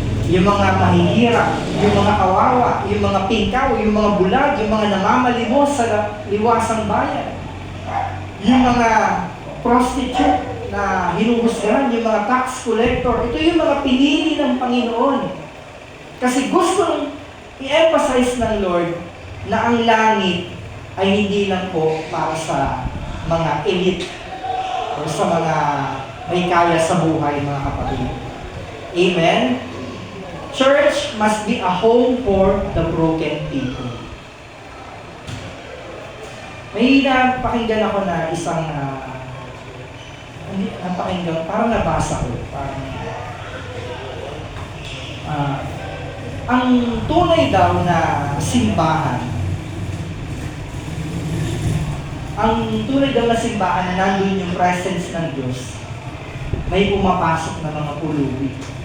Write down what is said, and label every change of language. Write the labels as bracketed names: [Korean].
[Filipino] Yung mga mahihirap, yung mga kawawa, yung mga pingkaw, yung mga bulag, yung mga namamalimos sa liwasang bayan, yung mga prostitute na hinuhusgahan, yung mga tax collector, ito yung mga pinili ng Panginoon. Kasi gustong i-emphasize ng Lord na ang langit ay hindi lang po para sa mga elite o sa mga may kaya sa buhay, mga kapatid. Amen? [English] Church must be a home for the broken people. [Filipino] May napakinggan ako na isang hindi napakinggan, parang nabasa ko, parang ang tunay daw na simbahan, na nandun yung presence ng Diyos, may pumapasok na mga pulubi.